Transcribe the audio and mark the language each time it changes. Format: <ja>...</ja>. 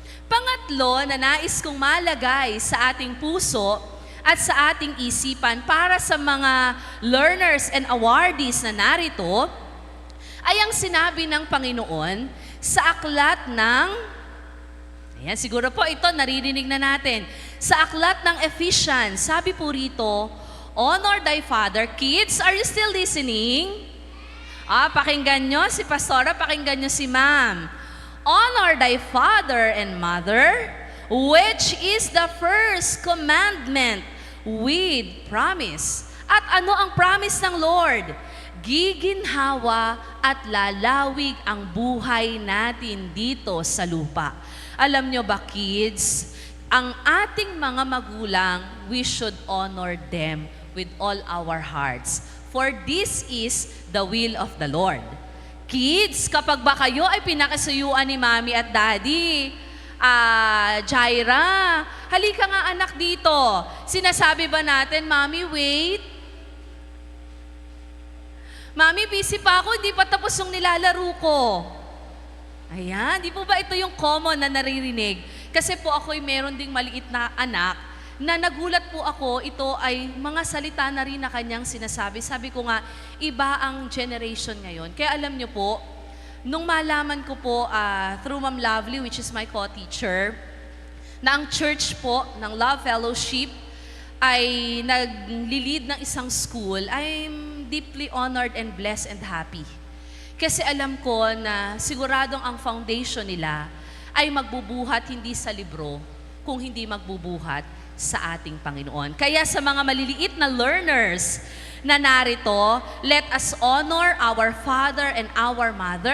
<tl>Pangatlo na nais kong malagay sa ating puso at sa ating isipan para sa mga learners and awardees na narito ay ang sinabi ng Panginoon sa aklat ng, ayan, siguro po ito naririnig na natin, sa aklat ng Ephesians, sabi po rito,</tl> <en>honor thy father. Kids, are you still listening?</en> <tl>Pakinggan nyo si Pastora, pakinggan nyo si Ma'am.</tl> <en>Honor thy father and mother, which is the first commandment with promise.</en> <tl>At ano ang promise ng Lord? Giginhawa at lalawig ang buhay natin dito sa lupa. Alam nyo ba, kids, ang ating mga magulang,</tl> <en>we should honor them with all our hearts. For this is the will of the Lord.</en> <tl>Kids, kapag ba kayo ay pinakasuyuan ni Mami at Daddy, Jaira, halika nga anak dito. Sinasabi ba natin, Mami, wait? Mami, busy pa ako, hindi pa tapos yung nilalaro ko. Ayan, di po ba ito yung common na naririnig? Kasi po ako'y meron ding maliit na anak na nagulat po ako, ito ay mga salita na rin na kanyang sinasabi. Sabi ko nga, iba ang generation ngayon. Kaya alam niyo po, nung malaman ko po through Ma'am Lovely, which is my co-teacher, na ang church po ng Love Fellowship ay nag-lead ng isang school,</tl> <en>I'm deeply honored and blessed and happy.</en> <tl>Kasi alam ko na siguradong ang foundation nila ay magbubuhat hindi sa libro, kung hindi magbubuhat sa ating Panginoon. Kaya sa mga maliliit na learners na narito,</tl> <en>let us honor our father and our mother.</en>